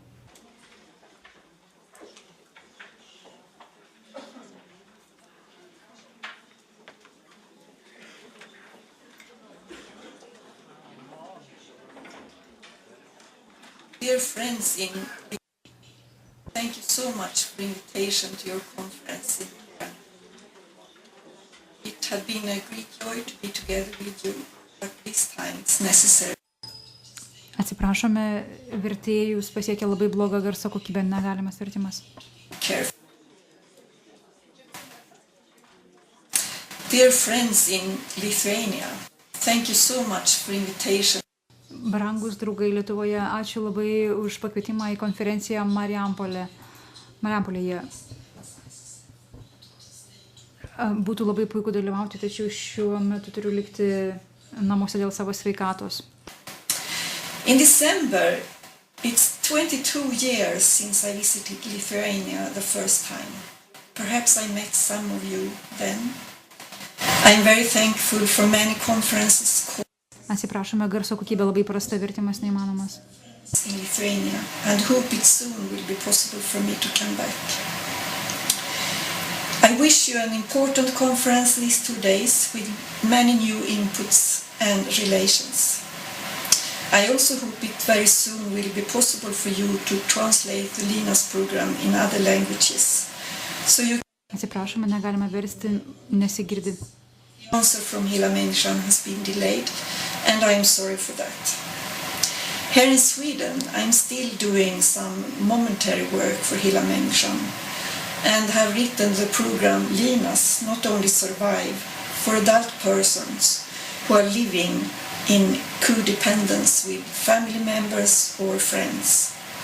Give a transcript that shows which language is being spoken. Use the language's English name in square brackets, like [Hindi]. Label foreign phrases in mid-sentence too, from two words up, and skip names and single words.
[English] Dear friends, thank you so much for the invitation to your conference. It had been a great joy to be together with you, but this time it's necessary. [Lithuanian] Atsiprašome, vertėjus pasiekė labai bloga garso kokybė, negalimas vertimas. [English] Dear friends in Lithuania, thank you so much for the invitation. [Lithuanian] Brangus draugai Lietuvoje, ačiū labai už pakvietimą į konferenciją Marijampolėje. Būtų labai puiku dalyvauti, tačiau šiuo metu turiu likti namuose dėl savo sveikatos. [English] In December, it's 22 years since I visited Lithuania the first time. Perhaps I met some of you then. I'm very thankful for many conferences. [Lithuanian] Atsiprašome, garso kokybė labai prasta, vertimas neįmanomas. [English] In Lithuania, and hope it soon will be possible for me to come back. I wish you an important conference these 2 days with many new inputs and relations. I also hope it very soon will be possible for you to translate the Linas program in other languages. So you [Lithuanian] Atsiprašome, negalime versti, nesigirdi. [English] The answer from Hela Människan has been delayed, and I am sorry for that. Here in Sweden, I'm still doing some momentary work for Hela Människan and have written the program Linas Not Only Survive for adult persons who are living in codependence with family members or friends.